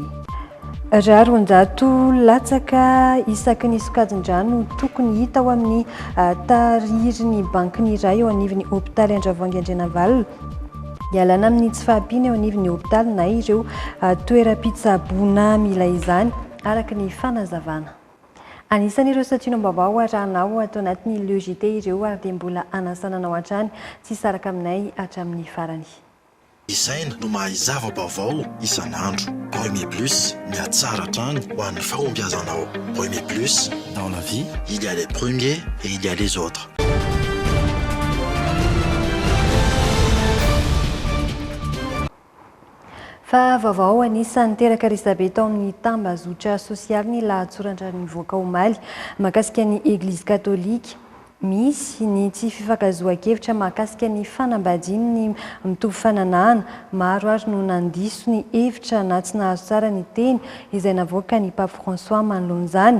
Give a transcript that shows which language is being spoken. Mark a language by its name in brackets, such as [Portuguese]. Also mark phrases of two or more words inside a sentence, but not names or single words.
[Malagasy] Raha 100 latsaka isaky ny sokajin-drano tokony hita ao amin'ny taririn'ny bankiny iray eo anivon'ny hôpitaly Andravoahangy Andrenavalona ialana amin'ny tsy fahampiana eo anivon'ny hôpitaly na ireo toeram-pitsaboana mila izany araka ny fanazavana. Anisan'ireo sationam-baovao arahanao atao anatin'ny logité ireo ary dia mbola anasananao hatrany tsy saraka aminay hatramin'ny farany. Isaina no mahazava baovao isan'andro. Premier Plus, miatsara hatrany ho an'ny fahombiazanao. [French] Premier Plus, dans la vie, il y a les premiers et il y a les autres. [Malagasy] Fa vaovao anisan'ny teraka resabe tao amin'ny tambazotra sosialy ny lahatsoratra nivoaka omaly mahakasika ny Eglizy Katolika. Misy ny tsy fifankazoan-kevitra mahakasika ny fanambadiany ny mitovy fananahana maro ary no nandiso ny hevitra na tsy nahazo tsara ny teny izay navoaka ny Pape François manoloana izany.